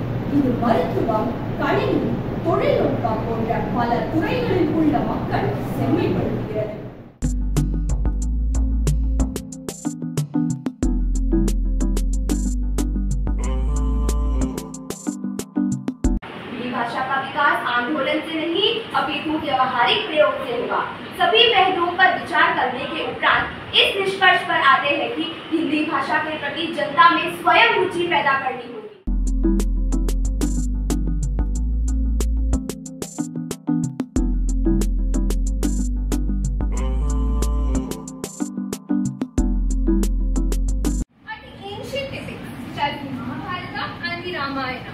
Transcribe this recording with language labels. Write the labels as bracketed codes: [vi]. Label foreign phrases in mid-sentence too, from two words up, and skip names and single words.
[ta] இது மருத்துவம், கணினி, தொழில்நுட்பம் போன்ற பல துறைகளில் உள்ள மக்கள் செம்மைப்படுத்துகிறது. [hi] भाषा का विकास आंदोलन से नहीं अपितु व्यवहारिक प्रयोग से हुआ। सभी पहलुओं पर विचार करने के उपरांत इस निष्कर्ष पर आते हैं कि हिंदी भाषा के प्रति जनता में स्वयं रुचि पैदा करनी होगी। [en] Ancient epics such as the Mahabharata and the Ramayana.